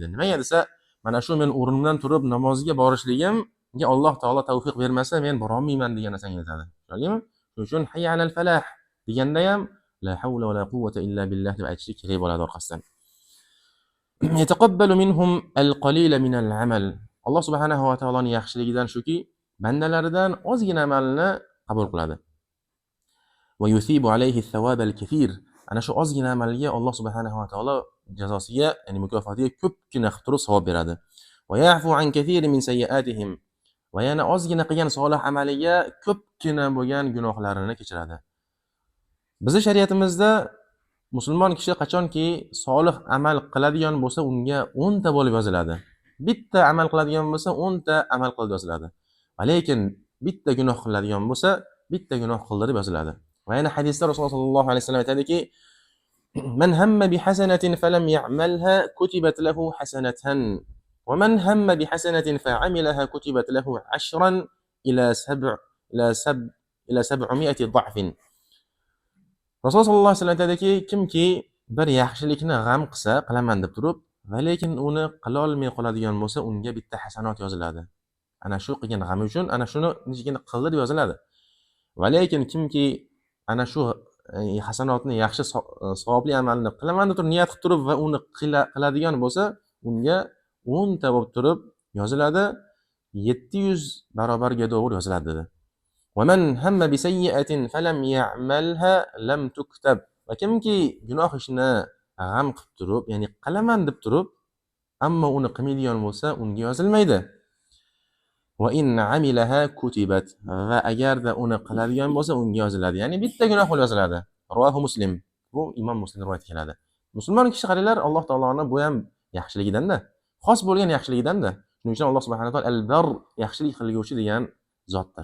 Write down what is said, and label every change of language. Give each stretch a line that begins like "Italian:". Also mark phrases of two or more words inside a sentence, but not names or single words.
Uzbek: Nimaga desa, mana shu men o'rnimdan turib namozga borishligimga Alloh taolo tavfiq bermasa men bora olmayman degan narsani aytadi. Tushundingmi? Shuning uchun
Arabic: حي على الفلاح
Uzbek: deganda ham
Arabic: لا حول ولا قوة إلا بالله
Uzbek: deb aytishlik kerak bo'ladi orqasidan.
Arabic: يتقبل منهم القليل من العمل.
Uzbek: Alloh subhanahu va taoloning yaxshiligidan shuki, bandalaridan ozgina amalni qabul qiladi.
Arabic: ويصيب عليه الثواب الكثير.
Uzbek: Ana shu ozgina amalga Alloh subhanahu va taolo jazosiga, ya'ni mukofotiga ko'pgina qilib turib savob beradi.
Arabic: ويعفو عن كثير من سيئاتهم.
Uzbek: Va yana ozgina qilgan solih amaliga ko'pgina bo'lgan gunohlarini kechiradi. Bizning shariatimizda musulmon kishi qachonki solih amal qiladigan bo'lsa, unga 10 ta bo'lib yoziladi. Bitta amal qiladigan bo'lsa, 10 ta amal qilib yoziladi. Lekin bitta gunoh qiladigan bo'lsa, bitta gunoh qildi deb yoziladi. Va yana hadisda Rasululloh sollallohu alayhi vasallam aytadiki,
Arabic: من هم بحسنة فلم يعملها كتبت له حسنة ومن هم بحسنة فعملها كتبت له 10 إلى 700 ضعف.
Uzbek: Rasululloh sollallohu alayhi vasallam aytadiki, kimki bir yaxshilikni g'am qilsa, qilaman deb turib, va lekin uni qila olmay qoladigan bo'lsa, unga bitta hasanat yoziladi. Ana shu qilgan g'ami uchun ana shuni nechigina qildi deb yoziladi. Va lekin kimki ana shu hasanotni, yaxshi savobli amalni qilaman deb turib niyat qilib turib va uni qiladigan bo'lsa, unga 10 ta bo'lib turib yoziladi, 700 barobarga to'g'ri yoziladi dedi.
Arabic: وَمَنْ هَمَّ بِسَيِّئَةٍ فَلَمْ يَعْمَلْهَا لَمْ تُكْتَبْ.
Uzbek: Va kimki gunoh ishni g'am qilib turib, ya'ni qilaman deb turib, ammo uni qilmaydigan bo'lsa, unga yozilmaydi.
Arabic: وَإِنْ عَمِلَهَا كُتِبَتْ.
Uzbek: Va agarda uni qiladigan bo'lsa, unga yoziladi. Ya'ni bitta gunoh bo'lib yoziladi.
Arabic: رواه مسلم.
Uzbek: Bu Imom Muslim rivoyat qiladi. Musulmon kishi qaranglar, Alloh taoloni bu ham yaxshiligidan-da, xos bo'lgan yaxshiligidan-da. Shuning uchun Alloh subhanahu va taolo al-bar, yaxshilik qilguvchi degan zotdir.